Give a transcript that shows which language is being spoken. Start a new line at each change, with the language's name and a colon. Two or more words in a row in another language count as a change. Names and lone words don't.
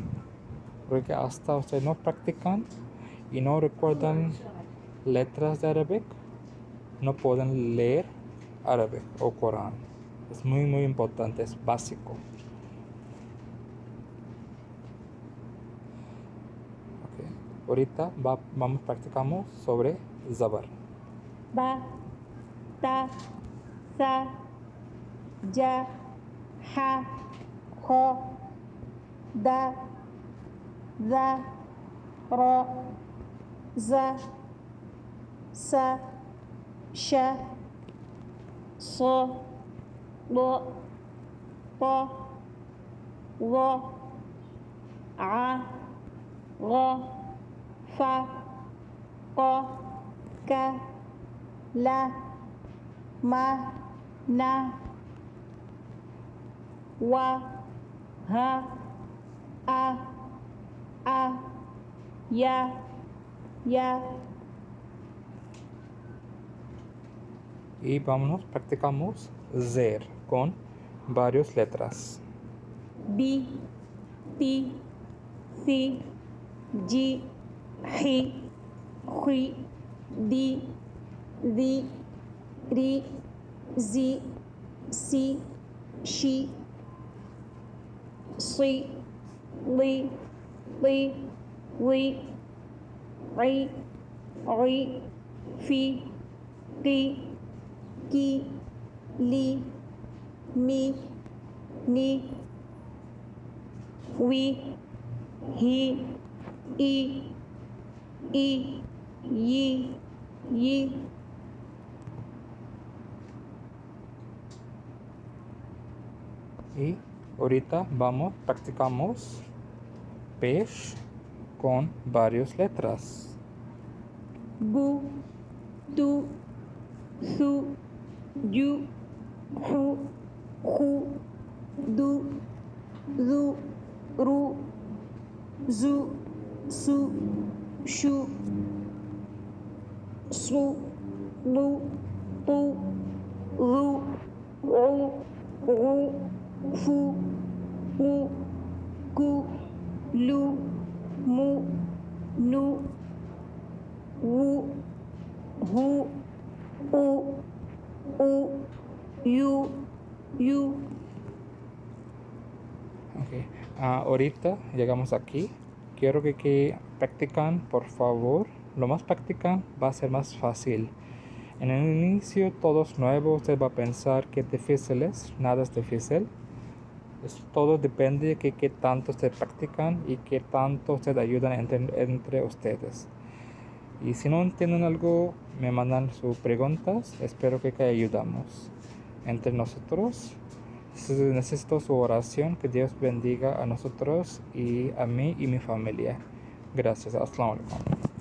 Spanish: Porque hasta ustedes no practican y no recuerdan letras de árabe, no pueden leer árabe o Corán. Es muy importante, es básico. Okay. Ahorita vamos practicamos sobre Zabar. Ba, ta, sa, ja, ha, ho, da, za, ra, za, sa, sha, so, lo, ta, wa, a, ra, fa, qa, ka, la, ma, na, wa, ha, a, ya, Y vámonos, practicamos Zer con varias letras. bi, ti, si, ji, hi, hui, di, ri, zi, si, shi, si, li, ri, fi, ki, li, mi, ni, wi, hi, i, yi. Y ahorita practicamos Pesh con varias letras. Bu, tu, su, ju, hu, du, zu, ru, zu, su, shu, su, lu, tu, lu, ru, fu, ku, lu, mu, nu, wu, hu, yu. Okay. Ahorita llegamos aquí. Quiero que practican, por favor. Lo más practican va a ser más fácil. En el inicio todo es nuevo. Usted va a pensar que difícil es. Nada es difícil. Todo depende de qué tanto ustedes practican y qué tanto ustedes ayudan entre ustedes. Y si no entienden algo, me mandan sus preguntas. Espero que ayudamos entre nosotros. Necesito su oración. Que Dios bendiga a nosotros y a mí y mi familia. Gracias.
Arabic: السلام عليكم.